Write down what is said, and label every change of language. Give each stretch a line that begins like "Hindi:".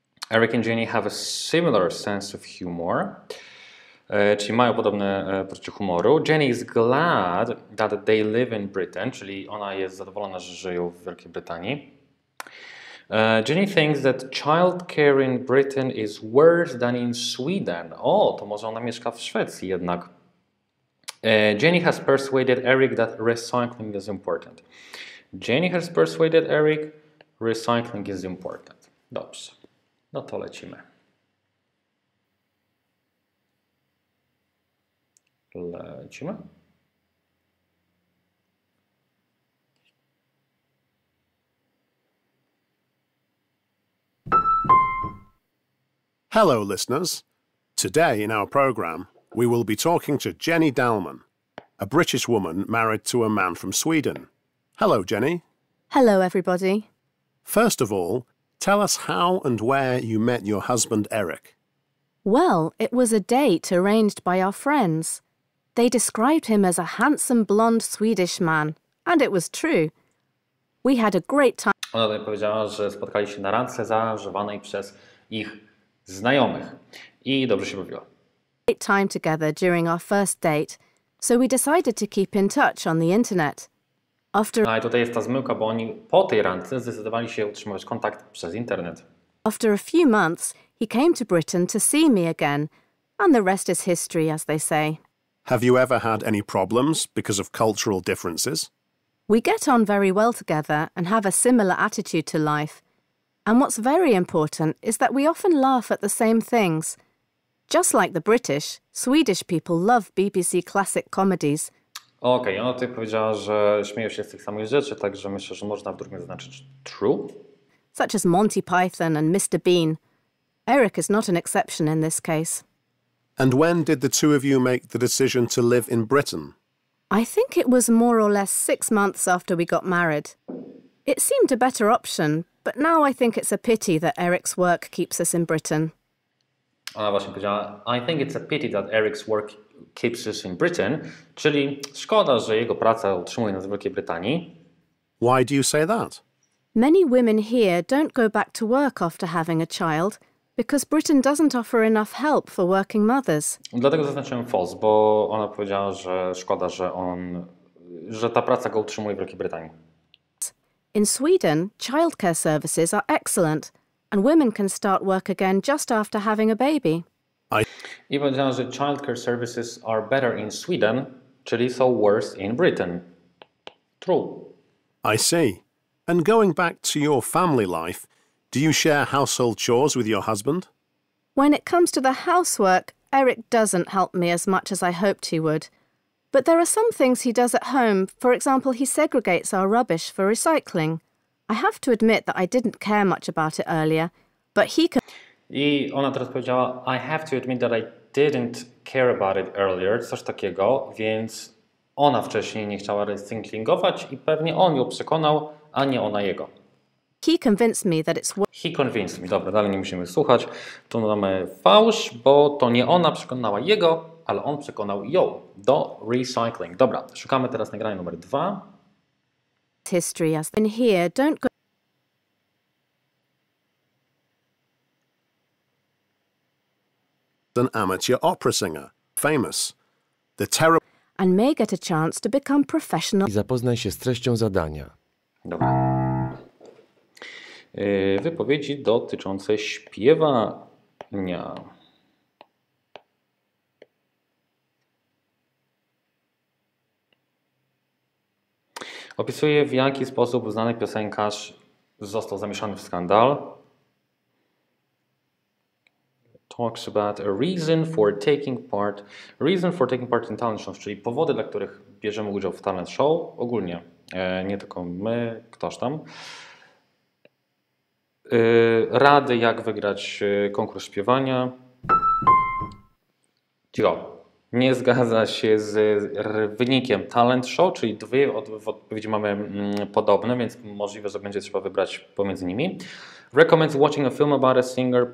English: Eric and Jenny have a similar sense of humor.
Polish: Czyli mają podobne poczucie humoru.
English: Jenny is glad that they live in Britain,
Polish: czyli ona jest zadowolona, że żyją w Wielkiej Brytanii.
English: Jenny thinks that childcare in Britain is worse than in Sweden.
Polish: O, to może ona mieszka w Szwecji jednak.
English: Jenny has persuaded Eric that recycling is important. Jenny has persuaded Eric recycling is important.
Polish: Dobrze, no to lecimy. Lecimy.
English: Hello, listeners. Today in our program, we will be talking to Jenny Dalman, a British woman married to a man from Sweden. Hello, Jenny. Hello, everybody. First of all, tell us how and where you met your husband, Eric. Well, it was a date arranged by our friends. They described him as a handsome blonde Swedish man, and it was true. We had a great time.
Polish: Ona tutaj powiedziała, że spotkali się na randce zażywanej przez ich znajomych i dobrze się bawiła.
English: Great time together during our first date, so we decided to keep in touch on the internet.
Polish: No i tutaj jest ta zmyłka, bo oni po tej randce zdecydowali się utrzymywać kontakt przez internet.
English: After a few months, he came to Britain to see me again, and the rest is history, as they say. Have you ever had any problems because of cultural differences? We get on very well together and have a similar attitude to life. And what's very important is that we often laugh at the same things. Just like the British, Swedish people love BBC classic comedies.
Polish: Okej, ona tutaj powiedziała, że śmieją się z tych samych rzeczy, także myślę, że można w drugim zaznaczyć true.
English: Such as Monty Python and Mr. Bean. Eric is not an exception in this case. And when did the two of you make the decision to live in Britain? I think it was more or less 6 months after we got married. It seemed a better option, but now I think it's a pity that Eric's work keeps us in Britain.
Polish: Ona właśnie powiedziała,
English: I think it's a pity that Eric's work keeps us in Britain,
Polish: czyli szkoda, że jego praca utrzymuje nas w Wielkiej Brytanii.
English: Why do you say that? Many women here don't go back to work after having a child because Britain doesn't offer enough help for working mothers.
Polish: Dlatego zaznaczyłem false, bo ona powiedziała, że szkoda, że ta praca go utrzymuje w Wielkiej Brytanii.
English: In Sweden, childcare services are excellent and women can start work again just after having a baby.
Polish: I powiedziała, że
English: childcare services are better in Sweden,
Polish: czyli są
English: worse in Britain. True. I see. And going back to your family life, do you share household chores with your husband? When it comes to the housework, Eric doesn't help me as much as I hoped he would. But there are some things he does at home. For example, he segregates our rubbish for recycling. I have to admit that I didn't care much about it earlier, but he can...
Polish: I ona teraz powiedziała,
English: I have to admit that I didn't care about it earlier,
Polish: coś takiego, więc ona wcześniej nie chciała recyklingować i pewnie on ją przekonał, a nie ona jego.
English: He convinced me that it's... He convinced me.
Polish: Dobra, dalej nie musimy słuchać. Tu mamy fałsz, bo to nie ona przekonała jego, ale on przekonał ją do recycling. Dobra, szukamy teraz nagrania numer 2.
English: History as in here, don't go... An amateur opera singer, famous. The terrible... And may get a chance to become professional.
Polish: I zapoznaj się z treścią zadania. Dobra. Wypowiedzi dotyczące śpiewania. Opisuje, w jaki sposób znany piosenkarz został zamieszany w skandal.
English: talks about a reason for taking part in talent shows,
Polish: czyli powody, dla których bierzemy udział w talent show, ogólnie, nie tylko my, ktoś tam. Rady, jak wygrać konkurs śpiewania. Cicho. Nie zgadza się z wynikiem talent show, czyli dwie w odpowiedzi mamy podobne, więc możliwe, że będzie trzeba wybrać pomiędzy nimi.
English: Recommends watching a film about a singer.